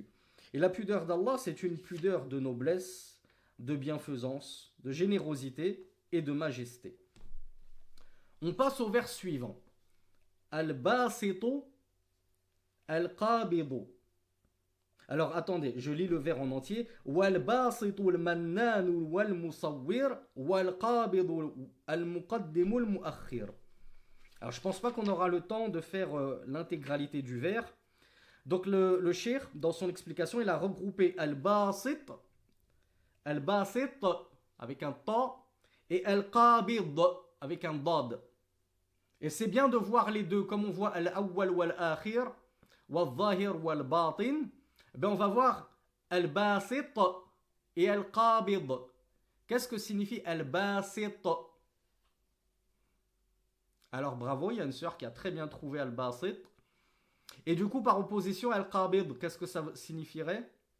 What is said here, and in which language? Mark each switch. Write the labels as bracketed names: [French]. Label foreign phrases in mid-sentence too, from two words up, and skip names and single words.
[French] Et la pudeur d'Allah, c'est une pudeur de noblesse, de bienfaisance, de générosité et de majesté. On passe au vers suivant. Al-Basitu Al-Qabidu. Alors attendez, je lis le vers en entier. [Arabic] والباسط المنان والمصور والقابض المقدم المؤخر. [French] Alors je pense pas qu'on aura le temps de faire l'intégralité du vers. Donc le cheikh, dans son explication, il a regroupé Al-Basit avec un ta et Al-Qabid avec un dad. Et c'est bien de voir les deux, comme on voit [Arabic] الأول والآخر والظاهر والباطن. [French] Ben on va voir Al-Basit et Al-Qabid. Qu'est-ce que signifie Al-Basit? Alors bravo, il y a une sœur qui a très bien trouvé Al-Basit. Et du coup, par opposition, Al-Qabid, qu'est-ce que ça signifierait?